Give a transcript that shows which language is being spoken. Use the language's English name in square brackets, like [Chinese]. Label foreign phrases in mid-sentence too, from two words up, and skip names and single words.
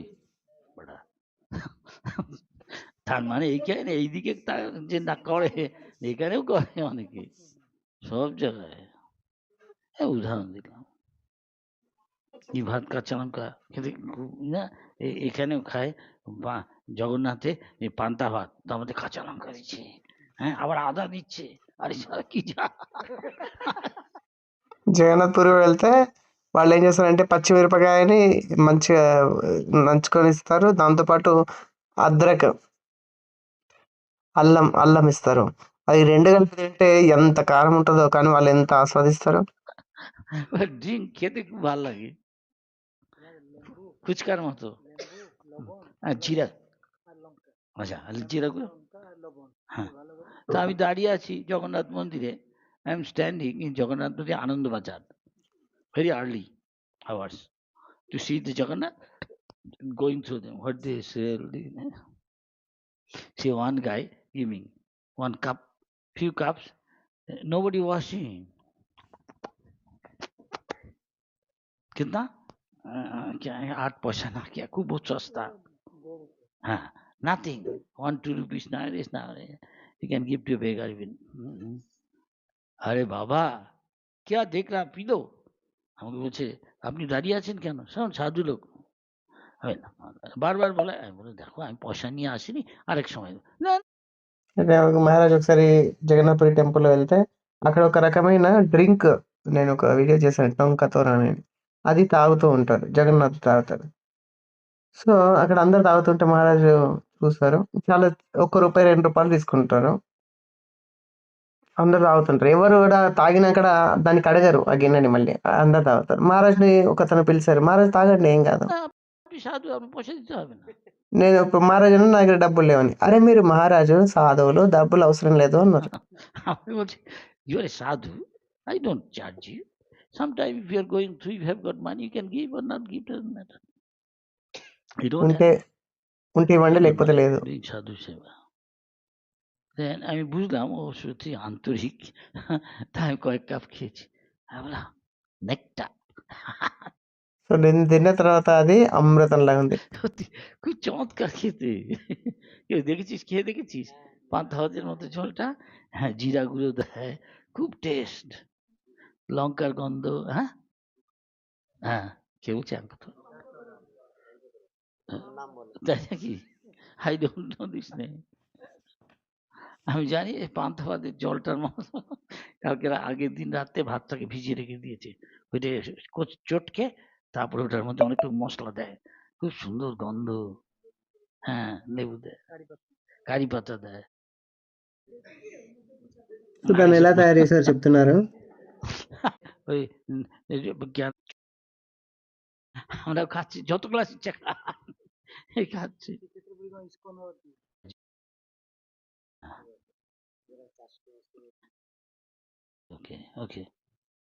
[Bangla] বড়া তার মানে এইখানে এইদিকে যে না করে এখানেও করে অনেকে, সব জায়গায়। উদাহরণ দিলাম, কি ভাত কাঁচা লঙ্কা খেতে না, এখানেও খায় জগন্নাথে পান্তা ভাত, তার মধ্যে কাঁচা লঙ্কা দিচ্ছে, হ্যাঁ, আবার আদা দিচ্ছে। আরে সারা কি [Telugu] జగన్నాథ్‌పురి వెళ్తే వాళ్ళేం చేస్తారంటే పచ్చిమిరపకాయని మంచిగా నంచుకొని ఇస్తారు. దాంతో పాటు అద్రక్, అల్లం ఇస్తారు. అవి 2 కలిపి తింటే ఎంత కారం ఉంటదో కానీ వాళ్ళెంత ఆస్వాదిస్తారో. [Bangla] ড্রিঙ্ক খেতে খুব ভালো লাগে, ফুচকার মতো। জিরা, আচ্ছা জিরা গুঁড়ো, হ্যাঁ। তা আমি দাঁড়িয়ে আছি জগন্নাথ মন্দিরে, [English] I am standing in [Bangla] জগন্নাথ মন্দির আনন্দ বাজার, [English] very early hours to see the Jagannath, going through them, what they sell. See one guy giving one cup, few cups, nobody washing. [Hindi] कितना? क्या है, 8 पैसा ना, क्या खूब बहुत सस्ता। हाँ, [English] nothing, 1-2 rupees nowadays, you can give to a beggar even. [Bangla] আরে বাবা [Hindi] क्या देख रहा, पी लो। [Bangla] আমাকে বলছে আপনি দাঁড়িয়ে আছেন কেন, শোন সাধু লোক। বারবার বলে, আমি বলে দেখো আমি পয়সা নিয়ে আসিনি, আরেক సమయం না। [Telugu] అయితే మహారాజ్ ఒకసారి జగన్నాథ్‌పురి టెంపుల్ వెళ్తే అక్కడ ఒక రకమైన డ్రింక్, నేను ఒక వీడియో చేశాను టొంకతోర అని. అది తాగుతూ ఉంటారు. జగన్నాథ్ తాగుతారు. సో, అక్కడ అందరూ తాగుతుంటే మహారాజు చూసారు. చాలా ఒక్క రూపాయి, రూ. 2 తీసుకుంటారు. అందరూ తాగుతుంటారు. ఎవరు గూడా తాగినాకడ దానికి అడగరు ఆ గిన్నెని మళ్ళీ. అందరూ తాగుతారు. మహారాజుని ఒకతను పిలిసారు. "మహారాజు తాగండి ఏం గాదు." [Bangla] আপনি সাধু, আপনি পয়সা দিতে হবে না। [Telugu] నేను ఇప్పుడు మహారాజు అన్నాను, "నా దగ్గర డబ్బులు లేవని." "అరే మీరు మహారాజు, సాధువులు, డబ్బులు అవసరం లేదు" అన్నారు. [Bangla] আমি বলছি [English] you are a sadhu, I don't charge you. Sometime if you are going through, if you have got money, you can give or not give, doesn't matter. You don't [Telugu] ఉంటే ఉంటే ఇవ్వండి, లేకపోతే [English] have [Telugu] లేదు. [English] doing sadhu seva. Then [Bangla] আমি বুঝলাম ও সত্যি আন্তরিক। তাই আমি কয়েক কাপ খেয়েছি। আমি বললাম নেকটার। [Telugu] సో, నేను తిన్న తర్వాత అది అమృతంలాగా ఉంది. [Bangla] সত্যি খুব চমৎকার খেতে। কেউ দেখেছিস, খেয়ে দেখেছিস? পান্তা ভাতের মতো ঝোলটা, হ্যাঁ, জিরা গুঁড়ো দেয়, খুব টেস্ট, লঙ্কার গন্ধ, হ্যাঁ? হ্যাঁ, কে বলছে আর কথা? তাই নাকি? [English] I don't know this name. [Bangla] আমি জানি এই পান্তা ভাতের জলটার মতো কালকে আগের দিন রাত্রে ভাতটাকে ভিজিয়ে রেখে দিয়েছে। ওইটা চটকে তারপরে ওটার মধ্যে অনেকটুকু মসলা দেয়। খুব সুন্দর গন্ধ। হ্যাঁ, লেবু দেয়, কারি পাতা দেয়। [Telugu] సో, దాన్ని ఎలా తయారు చేశారో చెప్తున్నారు. [Bangla] ওই এই যে আমরাও খাচ্ছি, যত গ্লাস ইচ্ছা এই খাচ্ছি। ওকে, ওকে।